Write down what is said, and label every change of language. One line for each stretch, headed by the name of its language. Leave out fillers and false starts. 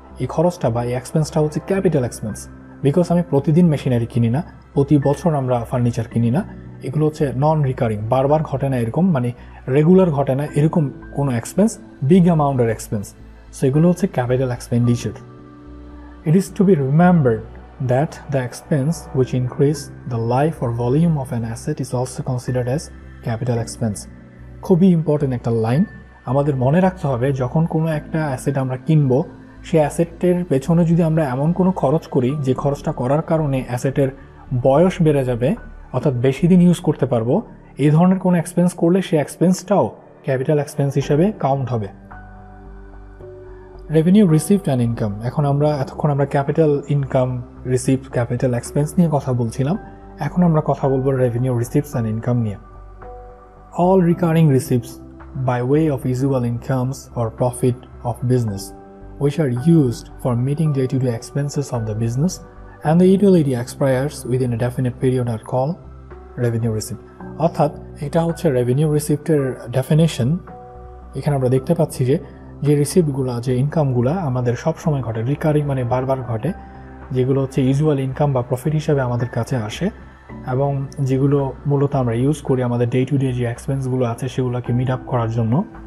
Bangla: এই খরচটা বা এই এক্সপেন্সটা হচ্ছে ক্যাপিটাল এক্সপেন্স। বিকজ আমি প্রতিদিন মেশিনারি কিনি না, প্রতি বছর আমরা ফার্নিচার কিনি না, এগুলো হচ্ছে নন রিকারিং, বারবার ঘটে না এরকম, মানে রেগুলার ঘটে না এরকম কোনো এক্সপেন্স, বিগ অ্যামাউন্টের এক্সপেন্স। সো এগুলো হচ্ছে capital expenditure.
English: It is to be remembered that the expense which increase the life or volume of an asset is also considered as capital expense.
Bangla: খুবই ইম্পর্টেন্ট একটা line, আমাদের মনে রাখতে হবে যখন কোনো একটা অ্যাসেট আমরা কিনবো, সেই অ্যাসেটের পেছনে যদি আমরা এমন কোনো খরচ করি যে খরচটা করার কারণে অ্যাসেটের বয়স বেড়ে যাবে, অর্থাৎ বেশি দিন ইউজ করতে পারবো, এই ধরনের কোনো এক্সপেন্স করলে সেই এক্সপেন্সটাও ক্যাপিটাল এক্সপেন্স হিসেবে কাউন্ট হবে।
English: Revenue receipt and income.
Bangla: এতক্ষণ আমরা capital income, receipt, capital expense নিয়ে কথা বলছিলাম, এখন আমরা কথা বলবো রেভিনিউ রিসিপ্টস অ্যান্ড ইনকাম নিয়ে।
English: All recurring receipts by way of usual incomes or profit of business which are used for meeting day-to-day expenses of the business and the utility expires within a definite period are called revenue receipt.
Bangla: অর্থাৎ এটা হচ্ছে revenue রিসিপ্টের definition. এখানে আমরা দেখতে পাচ্ছি যে রিসিপ্টগুলো, যে ইনকামগুলো আমাদের সব সময় ঘটে, রিকারিং মানে বারবার ঘটে, যেগুলো হচ্ছে ইউজুয়াল ইনকাম বা প্রফিট হিসাবে আমাদের কাছে আসে এবং যেগুলো মূলত আমরা ইউজ করি আমাদের ডে টু ডে যে এক্সপেন্সগুলো আছে সেগুলোকে মিট আপ করার জন্য।